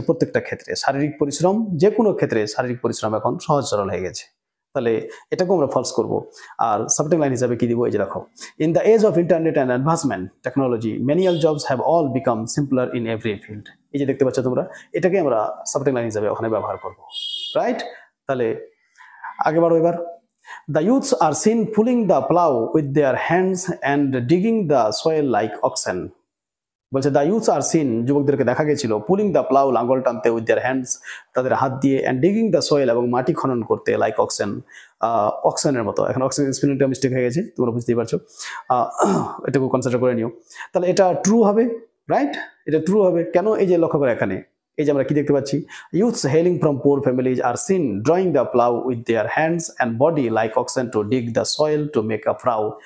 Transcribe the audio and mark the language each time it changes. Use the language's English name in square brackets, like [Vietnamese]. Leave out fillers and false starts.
[Bangla] প্রত্যেকটা ক্ষেত্রে শারীরিক পরিশ্রম, যে কোনো ক্ষেত্রে শারীরিক পরিশ্রম এখন সহজ সরল হয়ে গেছে। তাহলে এটাকেও আমরা ফলস করব। আর সাপোর্টিং লাইন হিসাবে কি দিব? এই যে দেখো, [English] In the age of internet and advancement technology manual jobs have all become simpler in every field. [Bangla] এই যে দেখতে পাচ্ছ তোমরা, এটাকে আমরা সাপোর্টিং লাইন হিসাবে ওখানে ব্যবহার করব, রাইট? তাহলে আগে বাড়ো এবার। [English] The youths are seen pulling the plow with their hands and digging the soil like oxen. [Bangla] বলছে [English] the youths are seen, [Bangla] যুবকদেরকে দেখা গেছিল, [English] pulling the plough, [Bangla] লাঙ্গল টানতে, [English] with their hands, [Bangla] তাদের হাত দিয়ে, [English] and digging the soil, [Bangla] এবং মাটি খনন করতে, [English] like oxen, [Bangla] অক্সেনের মতো। এখন অক্সেন স্পেলিংটা মিস্টেক হয়ে গেছে, তোমরা বুঝতেই পারছো, এটুকু কনসিডার করে নিও। তাহলে এটা ট্রু হবে, রাইট? এটা ট্রু হবে কেন? এই যে লক্ষ্য করে এখানে, এই যে আমরা কি দেখতে পাচ্ছি, [English] Youths hailing from poor families are seen drawing the plough with their hands and body like oxen to dig the soil to make a furrow.